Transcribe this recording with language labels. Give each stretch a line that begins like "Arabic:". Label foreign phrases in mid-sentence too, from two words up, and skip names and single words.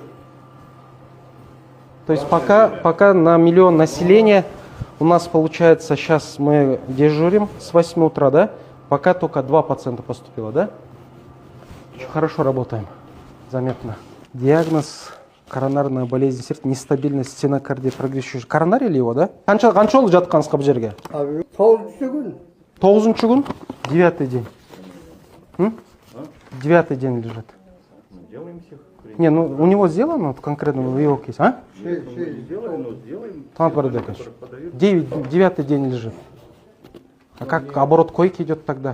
Russian: То есть пока на миллион населения у нас получается, сейчас мы дежурим с 8 утра, да? Пока только 2 пациента поступило, да? Очень хорошо работаем, заметно. Диагноз коронарная болезнь сердца, нестабильность стенокардия, прогрессирующий. Коронарий ли его, да?
Kazakh: Қанша жыл жатқансыз бұл жерге? 9-ші күн. 9-ші күн?
Russian: 9-й день. 9-й день лежит. Делаем всех. Не, ну у него сделано вот, конкретно в его кейсе, а? Сделаем, но сделаем. Талант Барбекович, 9-й день лежит. А как оборот койки идет тогда?